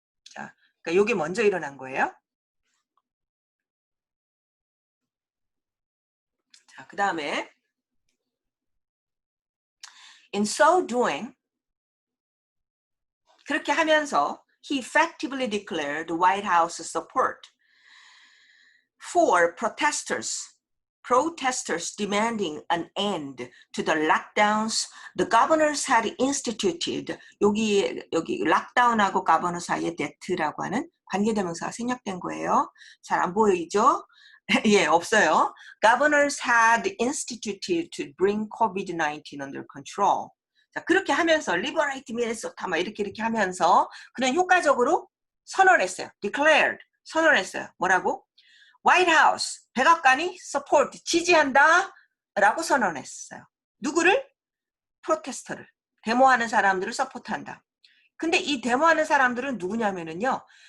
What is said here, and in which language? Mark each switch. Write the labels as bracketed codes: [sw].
[ko] 자, 그러니까 이게 먼저 일어난 거예요. 자, 그 다음에 [en] in so doing [ko] 그렇게 하면서 [en] he effectively declared the White House's support for protesters demanding an end to the lockdowns the governors had instituted. [ko] 여기 락다운하고 가버너 사이에 that라고 하는 관계대명사가 생략된 거예요. 잘 안 보이죠? 예, 없어요. [en] Governors had instituted to bring COVID-19 under control. [ko] 자, 그렇게 하면서 [en] liberate Minnesota [ko] 막 이렇게 하면서 그는 효과적으로 선언했어요. declared 선언했어요. 뭐라고? White House 백악관이 support 지지한다 라고 선언했어요. 누구를? 프로테스터를 데모하는 사람들을 서포트한다. 근데 이 데모하는 사람들은 누구냐면은요.